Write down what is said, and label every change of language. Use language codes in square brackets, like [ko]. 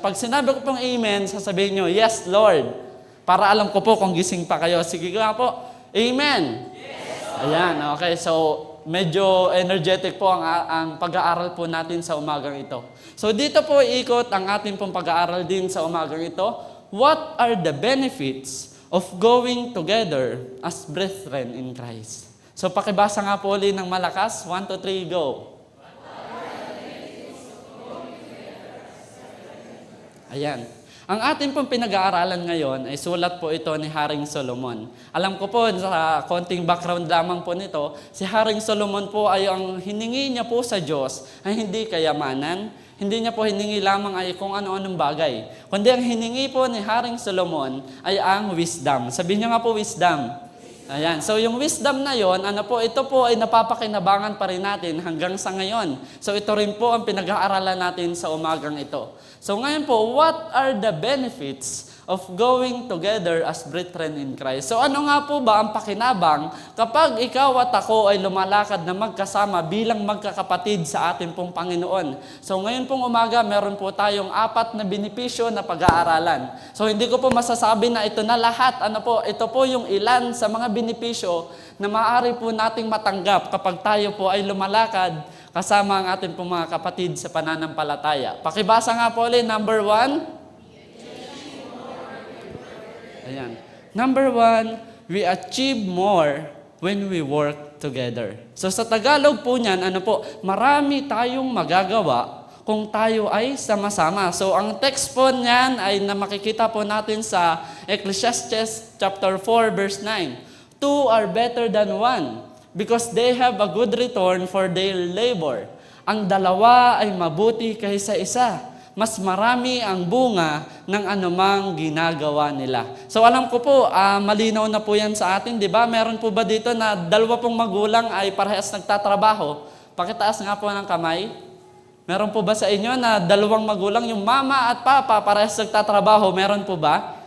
[tl] Pag sinabi ko pong amen, sasabihin nyo, [en] yes, Lord. [tl] Para alam ko po kung gising pa kayo. Sige nga po. Amen. Yes, ayan, okay. So, medyo energetic po ang pag-aaral po natin sa umagang ito. So, dito po ikot ang ating pong pag-aaral din sa umagang ito. [en] What are the benefits of going together as brethren in Christ? [tl] So, pakibasa nga po ulit ng malakas. 1, 2, 3, go. Ayan. Ang ating pong pinag-aaralan ngayon ay sulat po ito ni Haring Solomon. Alam ko po, sa konting background lamang po nito, si Haring Solomon po ay ang hiningi niya po sa Diyos ay hindi kayamanan, hindi niya po hiningi lamang ay kung ano-anong bagay. Kundi ang hiningi po ni Haring Solomon ay ang wisdom. Sabihin niya nga po wisdom. Ayan. So yung wisdom na yon, ito po ay napapakinabangan pa rin natin hanggang sa ngayon. So ito rin po ang pinag-aaralan natin sa umagang ito. So ngayon po, [en] what are the benefits of going together as brethren in Christ? [tl] So ano nga po ba ang pakinabang kapag ikaw at ako ay lumalakad na magkasama bilang magkakapatid sa ating pong Panginoon? So ngayon pong umaga, meron po tayong 4 na benepisyo na pag-aaralan. So hindi ko po masasabi na ito na lahat. Ito po yung ilan sa mga benepisyo na maaari po nating matanggap kapag tayo po ay lumalakad kasama ang ating pong mga kapatid sa pananampalataya. Pakibasa nga po ulit, number 1. Ayan. [en] Number 1, we achieve more when we work together. [tl] So sa Tagalog po niyan, marami tayong magagawa kung tayo ay sama-sama. So ang text po niyan ay na makikita po natin sa Ecclesiastes chapter 4 verse 9. [en] 2 are better than 1 because they have a good return for their labor. [tl] Ang dalawa ay mabuti kaysa isa. Mas marami ang bunga ng anumang ginagawa nila. So alam ko po, malinaw na po yan sa atin, di ba? Meron po ba dito na 2 pong magulang ay parehas nagtatrabaho? Pakitaas nga po ng kamay. Meron po ba sa inyo na 2 magulang, yung mama at papa, parehas nagtatrabaho? Meron po ba?